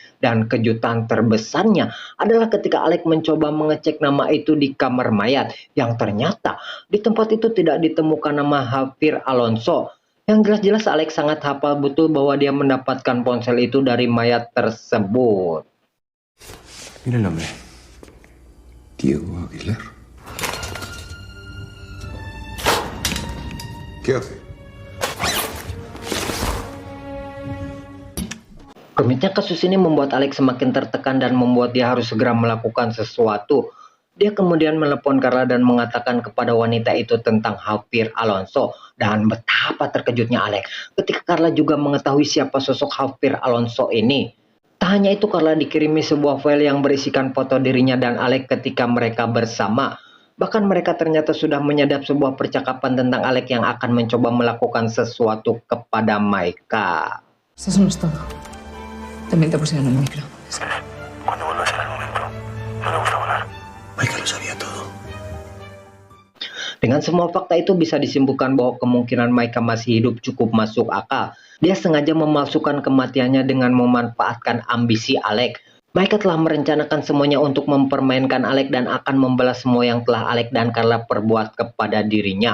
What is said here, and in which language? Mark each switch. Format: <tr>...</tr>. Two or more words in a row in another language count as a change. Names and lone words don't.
<id>Dan kejutan terbesarnya adalah ketika Alex mencoba mengecek nama itu di kamar mayat. Yang ternyata di tempat itu tidak ditemukan nama Javier Alonso. Yang jelas-jelas Alex sangat hafal betul bahwa dia mendapatkan ponsel itu dari mayat tersebut.</id> <es>Mira el nombre. Diego Aguilar. ¿Qué hace?</es> <id>Rumitnya kasus ini membuat Alex semakin tertekan dan membuat dia harus segera melakukan sesuatu. Dia kemudian menelepon Carla dan mengatakan kepada wanita itu tentang Javier Alonso. Dan betapa terkejutnya Alex ketika Carla juga mengetahui siapa sosok Javier Alonso ini. Tak hanya itu, Carla dikirimi sebuah file yang berisikan foto dirinya dan Alex ketika mereka bersama. Bahkan mereka ternyata sudah menyadap sebuah percakapan tentang Alex yang akan mencoba melakukan sesuatu kepada Maika.</id> <es>Eso no es todo. También te pusieron el micro. Cuando vuelva será el momento. No le gusta volar. Maika lo sabía todo.</es> <id>Dengan semua fakta itu bisa disimpulkan bahwa kemungkinan Maika masih hidup cukup masuk akal. Dia sengaja memalsukan kematiannya dengan memanfaatkan ambisi Alex. Maika telah merencanakan semuanya untuk mempermainkan Alex dan akan membalas semua yang telah Alex dan Carla perbuat kepada dirinya.</id>